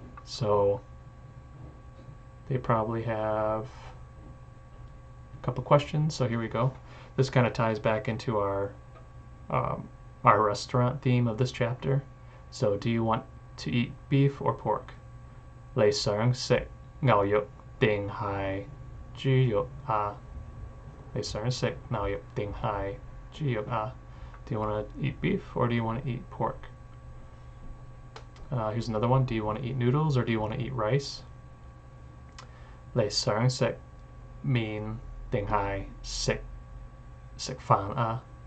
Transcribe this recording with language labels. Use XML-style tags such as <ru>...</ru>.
<en>So they probably have a couple questions. So here we go. This kind of ties back into our restaurant theme of this chapter. So do you want to eat beef or pork?</en> <yue>你想食牛肉定係豬肉啊？你想食牛肉定係豬肉啊？</yue> <en>Do you want to eat beef or do you want to eat pork? Here's another one. Do you want to eat noodles or do you want to eat rice?</en> <yue>Lei sung sik mean ding hai sik sik fan a.</yue>